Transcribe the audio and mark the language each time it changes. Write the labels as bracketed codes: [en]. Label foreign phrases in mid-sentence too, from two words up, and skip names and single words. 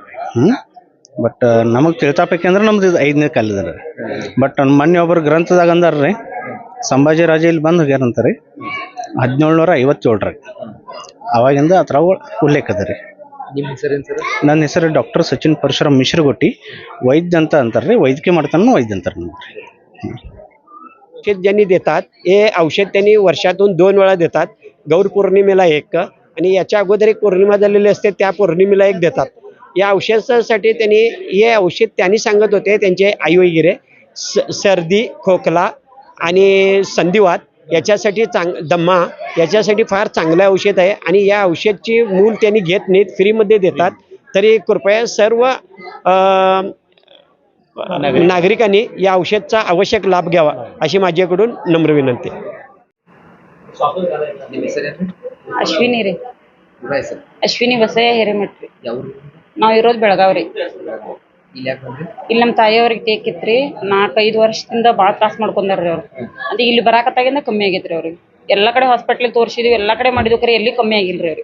[kn] ಬಟ್ ನಮಗೆ ತಿಳ್ತಾಪೈಕಿ ಅಂದ್ರೆ ನಮ್ದು ಇದು 5ನೇ ಕಾಲದ ರೀ. ಬಟ್ ಮೊನ್ನೆ ಒಬ್ಬರು ಗ್ರಂಥದಾಗ ಅಂದಾರ್ರಿ ಸಂಭಾಜಿ ರಾಜ ಇಲ್ಲಿ ಬಂದು ಹೋಗ್ಯಾರಂತಾರೆ 1757 ಅವಾಗಿಂದ ಆ ಥರ ಉಲ್ಲೇಖ ಅದ ರೀ. ನಿಮ್ಮ ಹೆಸರೇನು ಸರ್? ನನ್ನ ಹೆಸರು ಡॉक्टर सचिन परशुराम मिश्रगोटी वैद्य ಅಂತ ಅಂತಾರೆ ರೀ. वैद्यकीय ಮಾಡ್ತಾನೆ वैद्य ಅಂತಾರೆ नंबर. [mr] औषध ज्यांनी देतात हे औषध त्यांनी वर्षातून 2 वेळा देतात. गौर पौर्णिमेला एक आणि याच्या अगोदर एक पौर्णिमा झालेली असते त्या पौर्णिमेला एक देतात. या औषधासाठी त्यांनी हे औषध त्यांनी सांगत होते त्यांचे आई वगैरे सर्दी खोकला आणि संधिवात याच्यासाठी दम्मा याच्यासाठी फार चांगलं औषध आहे आणि या औषधची मूल त्यांनी घेत नाहीत, फ्रीमध्ये देतात. तरी कृपया सर्व नागरिकांनी या औषधचा आवश्यक लाभ घ्यावा अशी माझ्याकडून नम्र विनंती. [kn] ನಿಮ್ಮ ಹೆಸರೇನು? ಅಶ್ವಿನಿ ರೀ. ಊರ ಹೆಸರು? ಅಶ್ವಿನಿ ಬಸಯ್ಯ ಹಿರೇಮಠ್ ರೀ. ಯಾವ ಊರು? ನಾವು ಇರೋದು ಬೆಳಗಾವ್ ರೀ. ಇಲ್ಲಿ ಯಾಕೆ ಬಂದ್ರಿ? ಇಲ್ಲಿ ನಮ್ಮ ತಾಯಿಯವ್ರಿಗೆ ತೇಕಿತ್ರಿ 4-5 ವರ್ಷದಿಂದ ಭಾಳ ತ್ರಾಸ ಮಾಡ್ಕೊಂಡಾರ್ರಿ ಅವ್ರು. ಅದಕ್ಕೆ ಇಲ್ಲಿ ಬರಾಕತ್ತಾಗಿಂದ ಕಮ್ಮಿ ಆಗೈತ್ರಿ ಅವ್ರಿಗೆ. ಎಲ್ಲ ಕಡೆ ಹಾಸ್ಪಿಟ್ಲಿಗೆ ತೋರಿಸಿದ್ವಿ, ಎಲ್ಲ ಕಡೆ ಮಾಡಿದ್ವಿ, ಖರೆ ಎಲ್ಲಿ ಕಮ್ಮಿ ಆಗಿಲ್ರಿ ಅವ್ರಿಗೆ.